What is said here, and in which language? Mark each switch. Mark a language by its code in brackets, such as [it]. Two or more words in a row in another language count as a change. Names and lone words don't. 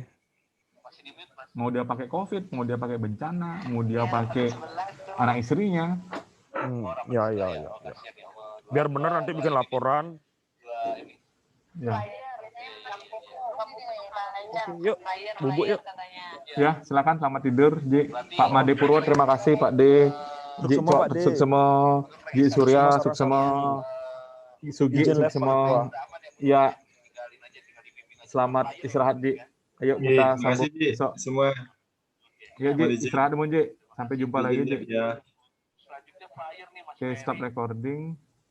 [id] Mau dia pakai COVID, mau dia pakai bencana, mau dia pakai anak istrinya. Ya. Biar benar nanti bikin laporan. Ya. Yuk, bubuk yuk. Ya, silakan selamat tidur, Ji. Pak Made Purwo, terima kasih Pak D. Ji Cok, Suksema, Ji Surya, Suksema, Sugi, Suksema. Ya, selamat istirahat, Ji. Ayo kita sambung besok. Semua. Ya, Ji, istirahat dulu, Ji. Sampai jumpa lagi, Ji. Ya. [en] Oke, stop recording.